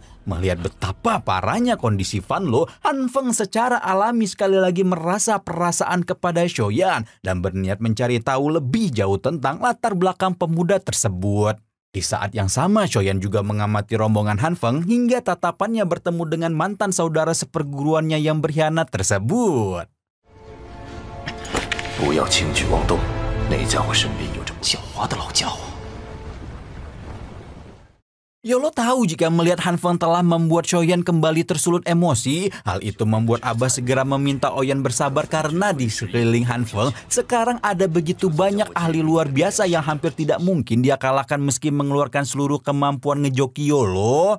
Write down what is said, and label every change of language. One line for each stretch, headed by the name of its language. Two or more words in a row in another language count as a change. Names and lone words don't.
Indonesian: Melihat betapa parahnya kondisi Fanlo, Han Feng secara alami sekali lagi merasa perasaan kepada Shoyan dan berniat mencari tahu lebih jauh tentang latar belakang pemuda tersebut. Di saat yang sama, Shoyan juga mengamati rombongan Han Feng hingga tatapannya bertemu dengan mantan saudara seperguruannya yang berkhianat tersebut.
Chinese: 不要轻举妄动，那家伙身边有这么狡猾的老家伙。
Indonesian: Yolo tahu jika melihat Han Feng telah membuat Shoyan kembali tersulut emosi. Hal itu membuat Abah segera meminta Oyan bersabar karena di sekeliling Han Feng sekarang ada begitu banyak ahli luar biasa yang hampir tidak mungkin dia kalahkan meski mengeluarkan seluruh kemampuan ngejoki Yolo.